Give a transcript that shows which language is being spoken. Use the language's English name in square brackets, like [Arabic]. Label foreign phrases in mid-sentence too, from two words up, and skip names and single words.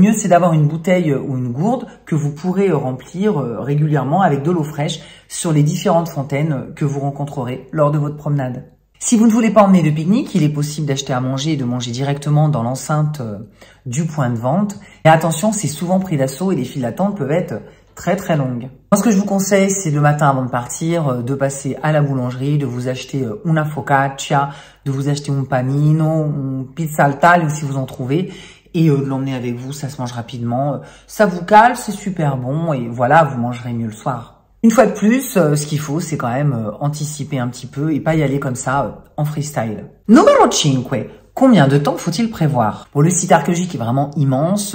[French] Mieux, c'est d'avoir une bouteille ou une gourde que vous pourrez remplir régulièrement avec de l'eau fraîche sur les différentes fontaines que vous rencontrerez lors de votre promenade. Si vous ne voulez pas emmener de pique-nique, il est possible d'acheter à manger et de manger directement dans l'enceinte du point de vente. Et attention, c'est souvent pris d'assaut et les files d'attente peuvent être très longue. Moi, ce que je vous conseille, c'est le matin avant de partir, de passer à la boulangerie, de vous acheter [Italian] una focaccia, [French] de vous acheter un panino, une [Italian] pizza al taglio [French] si vous en trouvez, et de l'emmener avec vous, ça se mange rapidement. Ça vous cale, c'est super bon, et voilà, vous mangerez mieux le soir. Une fois de plus, ce qu'il faut, c'est quand même anticiper un petit peu et pas y aller comme ça en freestyle. Numéro 5. Combien de temps faut-il prévoir? Pour le site archéologique est vraiment immense.